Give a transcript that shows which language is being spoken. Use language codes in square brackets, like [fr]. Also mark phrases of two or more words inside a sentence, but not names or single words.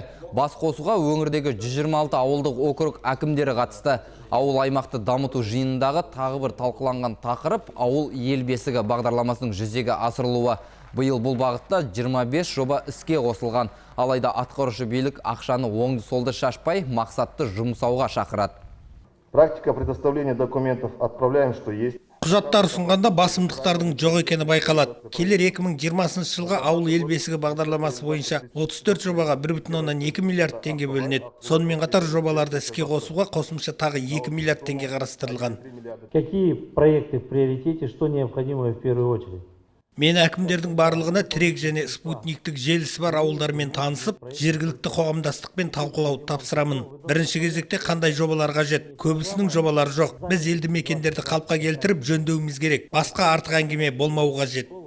[kk] Бас қосуға өңірдегі 126 ауылдық округ әкімдері қатысты. Ауыл аймақты дамыту жиынындағы тағы бір талқыланған тақырып ауыл ел бесігі бағдарламасының жүзеге асырылуы. Биыл бұл бағытта 25 жоба іске қосылған. Алайда атқарушы билік ақшаны оңды-солды шашпай, мақсатты жұмсауға шақырады. [ru] Практика предоставления документов отправляем, что есть. [kk] Құжаттар ұсынғанда басымдықтардың жоқ екені байқалады. Келер 2020 жылға ауыл ел бесігі бағдарламасы бойынша 34 жобаға 1,2 миллиард теңге бөлінеді. Сонымен қатар жобаларды іске қосуға қосымша тағы 2 миллиард теңге қарастырылған. [ru] Какие проекты в приоритете, что необходимо в первую очередь? [kk] Мен әкімдердің барлығына тірек және спутниктік желісі бар ауылдармен танысып, жергілікті қоғамдастықпен талқылауды тапсырамын. Бірінші кезекте қандай жобалар қажет? Көбісінің жобалары жоқ. Біз елді мекендерді қалыпқа келтіріп жөндеуіміз керек. Басқа артық әңгіме болмауы қажет.